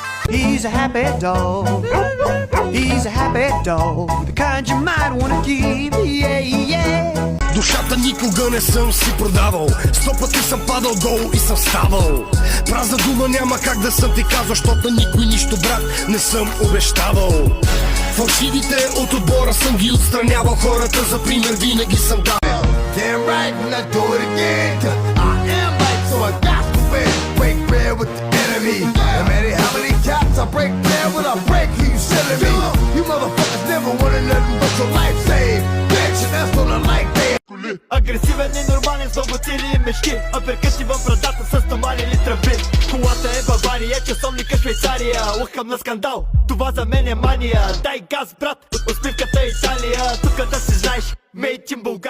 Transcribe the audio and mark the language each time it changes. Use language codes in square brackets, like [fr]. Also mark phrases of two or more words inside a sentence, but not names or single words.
[en] He's a happy dog. He's a happy dog. The kind you might wanna keep. Yeah, yeah. [bg] Душата никога не съм си продавал. 100 пъти съм падал долу и съм ставал. Празна дума няма как да съм ти казал, защото на никой нищо, брат, не съм обещавал. Фалшивите от отбора съм ги отстранявал. Хората за пример винаги съм давал. [en] Damn right, and I do it again. I am right, so I got to win. Break bread with the enemy. No matter how many times I break bread, when I break, you selling me. You motherfuckers never wanted nothing but your life saved. Bitch, and that's on the like they. [bg] Агресивен и нормален, с много цели и мечти. Аперкъси в брадата с томанени тръби. Колата е Бавария, часовника Швейцария. Лъхам на скандал, това за мен е мания. Дай газ, брат, усмивката Италия. Тук да си знаеш, [en] made in Bulgaria.